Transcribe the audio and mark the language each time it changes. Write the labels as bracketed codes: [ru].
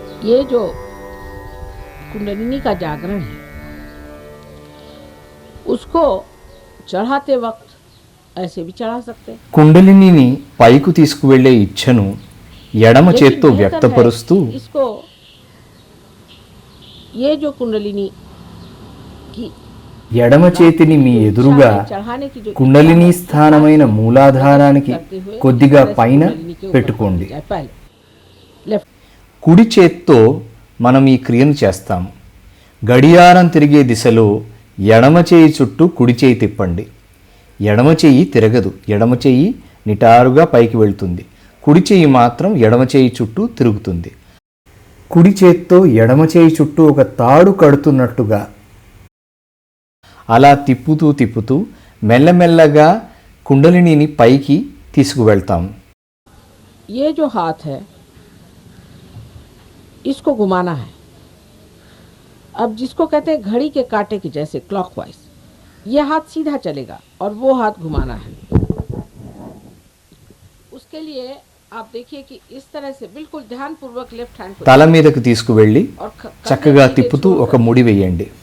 [hi] ये जो कुंडलिनी का जागरण है उसको चढ़ाते वक्त ऐसे भी चढ़ा सकते हैं. [te] కుండలినిని పైకి తీసుకువెళ్ళే ఇచ్ఛను ఎడమ చేత్తో వ్యక్తపరుస్తూ [hi] इसको ये जो कुंडलिनी की [te] ఎడమ చేతిని మీ ఎదురుగా కుండలిని స్థానమైన మూలాధారానికి కొద్దిగా పైన పెట్టుకోండి. కుడి చేత్తో మనం ఈ క్రియను చేస్తాము. గడియారం తిరిగే దిశలో ఎడమ చేయి చుట్టూ కుడి చేయి తిప్పండి. ఎడమ చేయి తిరగదు, ఎడమ చేయి నిటారుగా పైకి వెళ్తుంది. కుడి చేయి మాత్రం ఎడమ చేయి చుట్టూ తిరుగుతుంది. కుడి చేత్తో ఎడమ చేయి చుట్టూ ఒక తాడు కడుతున్నట్టుగా అలా తిప్పుతూ మెల్లమెల్లగా కుండలినిని పైకి తీసుకువెళ్తాం. [hi] ये जो हाथ है इसको घुमाना है. अब जिसको कहते हैं घड़ी के कांटे की जैसे क्लॉकवाइज, ये हाथ सीधा चलेगा और वो हाथ घुमाना है. उसके लिए आप देखिए कि इस तरह से बिल्कुल ध्यान पूर्वक लेफ्ट हैंड [te] తల మీదకు తీసుకువెళ్ళి చక్కగా తిప్పుతూ ఒక ముడి వేయండి.